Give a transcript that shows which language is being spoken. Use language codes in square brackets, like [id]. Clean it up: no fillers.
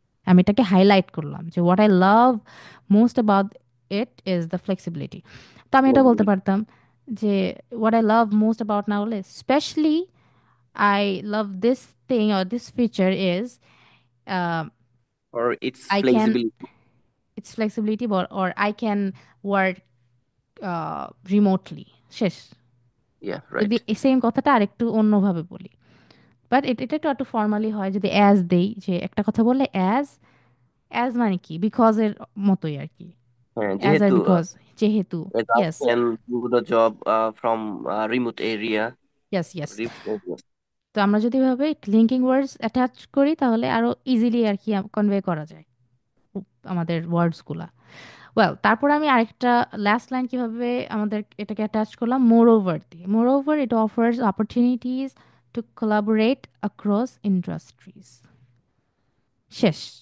[bn] আমি এটাকে হাইলাইট করলাম যে [en] What I love most about it is the flexibility. [bn] তো আমি এটা বলতে পারতাম যে [en] What I love most about now specially I love this thing or this feature is uh, or its I can flexibility. its flexibility, or I can work remotely. [bn] শেষ। [en] Yeah, [bn] যদি [en] right. [bn] Same কথাটা আরেকটু অন্যভাবে বলি, but এটা একটু একটু formally হয় যদি অ্যাজ দেই, যে একটা কথা বললে অ্যাজ, অ্যাজ মানে কি বিকজ এর মতোই আর কি, হ্যাঁ, অ্যাজ আর যেহেতু বিকজ, যেহেতু। [en] as I yes, can do the job from remote area. Yes, yes. Remote area. [bn] তো আমরা যদি ভাবে লিঙ্কিং ওয়ার্ডস অ্যাটাচ করি তাহলে আরো ইজিলি আর কি কনভে করা যায় আমাদের ওয়ার্ডসগুলা। ওয়েল, তারপর আমি আরেকটা লাস্ট লাইন কিভাবে আমাদের এটাকে অ্যাটাচ করলাম, মোর ওভার দিয়ে। [en] Moreover it offers opportunities to collaborate across industries. শেষ।